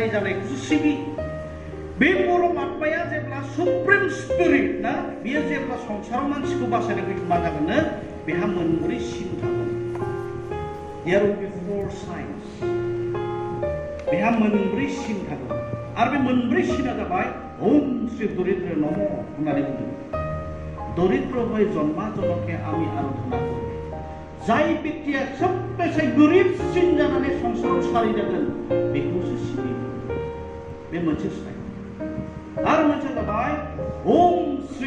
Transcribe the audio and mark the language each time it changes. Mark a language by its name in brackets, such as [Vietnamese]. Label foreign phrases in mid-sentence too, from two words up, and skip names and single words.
[Bodo] जानायखौसो सिबि बे परमात्माया जेब्ला [English] supreme spirit [Bodo] ना बियो जेब्ला संसाराव मानसिखौ बासायनो फैगोन मा जागोन बेहा मोनब्रै सिन थागोन [English] there will be 4 signs [Bodo] बेहा मोनब्रै सिन थागोन आरो बे मोनब्रै सिना जाबाय ओम श्री दरिद्र नम होननानै बुंदों दरिद्र हय जन्मा जनके आमी आराधना करो जाय व्यक्तिया सबसे गरिबसिन जानानै संसाराव सारि जागोन बेखौसो सिबि बे मोनसे साइन आरो मोनसे जाबाय ओम श्री